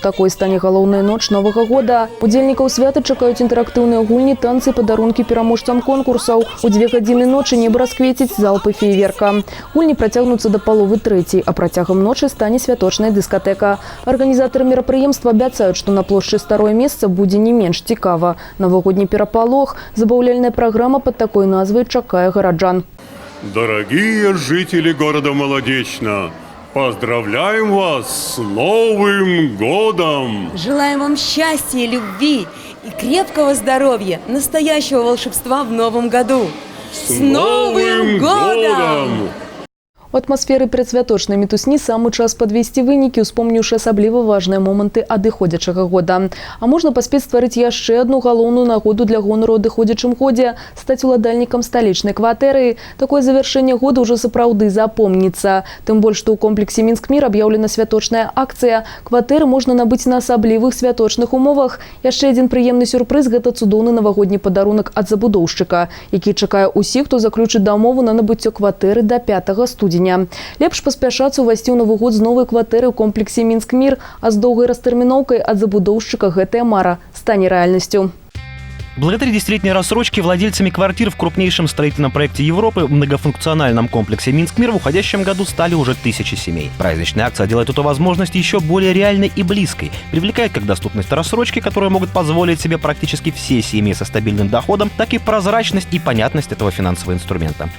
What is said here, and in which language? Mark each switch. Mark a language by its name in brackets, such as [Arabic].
[Belarusian] Такой стане галоўная ноч Новага года. Удзельнікаў свята чакаюць інтэрактыўныя гульні, танцы і падарункі пераможцам конкурсаў. У 2 гадзіны ночы неба расквеціць залпы феерверкаў феерверка. Гульні працягнуцца до паловы трэцяй, а працягам ночы стане святочная дыскатэка. Арганізатары мерапрыемства абяцаюць, што на плошчы Старое месца будзе не менш цікава. Навагодні перапалох, забаўляльная праграма пад такой назвай чакае гараджан. [Russian] Дорогие жители города Молодечно, поздравляем вас с Новым годом! Желаем вам счастья, любви и крепкого здоровья, настоящего волшебства в новом году. С Новым годом! [Belarusian] У атмасферы предсвяточнай мітусні самы час падвесці вынікі, успомніўшы асабліва важныя моманты адыходзячага года. А можна паспець стварыць яшчэ одну галоўную нагоду для гонару адыходзячым годзе – стаць уладальнікам сталічнай кватэры. Такое завяршэнне года ўжо сапраўды запомніцца. Тым больш, што ў комплексе Мінск-Мір аб'яўлена святочная акцыя. Кватэры можна набыць на асаблівых святочных умовах. Яшчэ адзін прыемны сюрпрыз – гэта цудоўны навагодні падарунак ад забудоўшчыка, які чакае ўсіх, хто заключыць дамову на набыццё кватэры да 5 студзеня. Лепш паспяшацца увайсці ў Новы год з новай кватэры ў комплексе Мінск-Мір, а з доўгай растэрміноўкай ад забудоўшчыка гэтая мара стане рэальнасцю. [Russian] Благодаря десятилетней рассрочке владельцами квартир в крупнейшем строительном проекте Европы в многофункциональном комплексе Минск-Мир в уходящем году стали уже 1000 семей. Праздничная акция делает эту возможность еще более реальной и близкой. Привлекает как доступность рассрочки, которые могут позволить себе практически все семьи со стабильным доходом, так и прозрачность и понятность этого финансового инструмента.